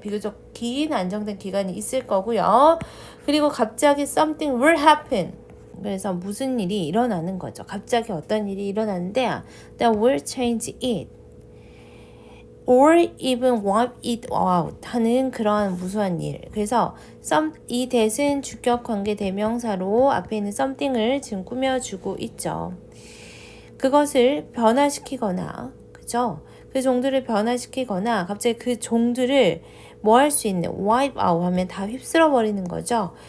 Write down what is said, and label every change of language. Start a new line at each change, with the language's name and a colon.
Korean: 비교적 긴 안정된 기간이 있을 거고요. 그리고 갑자기
English: something will happen.
Korean: 그래서 무슨 일이 일어나는 거죠. 갑자기 어떤 일이 일어나는데
English: that will change it or even wipe it out
Korean: 하는 그런 무수한 일. 그래서 이 that은 주격 관계 대명사로 앞에 있는 something을 지금 꾸며주고 있죠. 그것을 변화시키거나 그죠? 그 종들을 변화시키거나 갑자기 그 종들을 뭐 할 수 있는 wipe out 하면 다 휩쓸어 버리는 거죠.